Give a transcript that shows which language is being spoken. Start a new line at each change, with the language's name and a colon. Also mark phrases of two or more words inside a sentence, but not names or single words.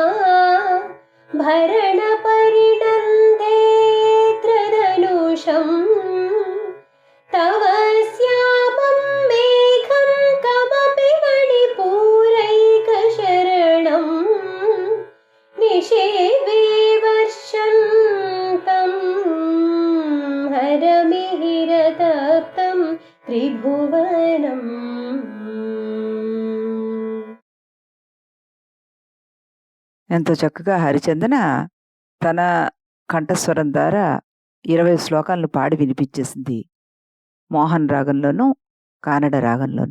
Sanskrit: भरणपरिणन्देत्रधनुषम् तव श्यामं मेघं कमपि मणिपूरैकशरणम् निषेवे वर्षन्तं हरमिहिरतप्तं त्रिभुवनम्.
Telugu: ఎంతో చక్కగా హరిచందన తన కంఠస్వరం ద్వారా 20 శ్లోకాలను పాడి వినిపించేసింది. మోహన్ రాగంలోను, కానడ రాగంలోను.